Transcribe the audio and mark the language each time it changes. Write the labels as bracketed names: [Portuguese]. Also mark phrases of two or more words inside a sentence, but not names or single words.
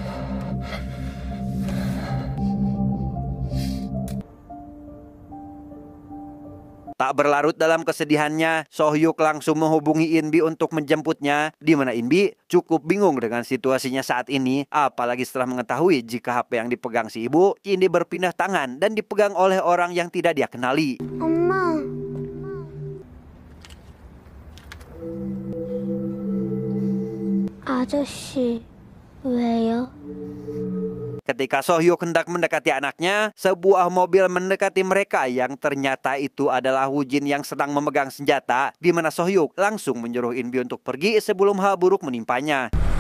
[Indonesian] Tak berlarut dalam kesedihannya, Sohyuk langsung menghubungi Inbi untuk menjemputnya, di mana Inbi cukup bingung dengan situasinya saat ini, apalagi setelah mengetahui jika HP yang dipegang si ibu kini berpindah tangan dan dipegang oleh orang yang tidak dia kenali. [Korean] 엄마. 아저씨, 왜요? [Indonesian] Ketika Sohyuk hendak mendekati anaknya, sebuah mobil mendekati mereka yang ternyata itu adalah Woo Jin yang sedang memegang senjata, di mana Sohyuk langsung menyuruh Inbi untuk pergi sebelum hal buruk menimpanya.